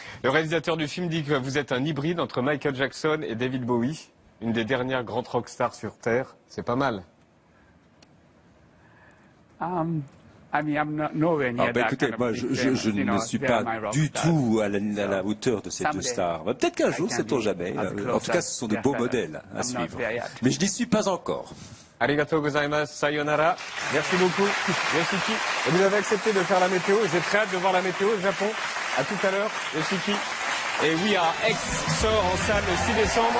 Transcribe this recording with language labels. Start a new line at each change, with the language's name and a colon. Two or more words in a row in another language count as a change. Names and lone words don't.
French: Le réalisateur du film dit que vous êtes un hybride entre Michael Jackson et David Bowie, une des dernières grandes rockstars sur Terre, c'est pas mal. Écoutez, moi, je ne suis pas du tout à la hauteur de ces deux stars. Peut-être qu'un jour, sait-on jamais. En tout cas, ce sont de beaux modèles à suivre. Mais je n'y suis pas encore.
Japanese: ありがとうございます、さようなら.
French: Merci beaucoup, Yoshiki. Et vous avez accepté de faire la météo. J'ai très hâte de voir la météo au Japon. À tout à l'heure, Yoshiki. Et We Are X sort en salle le 6 décembre.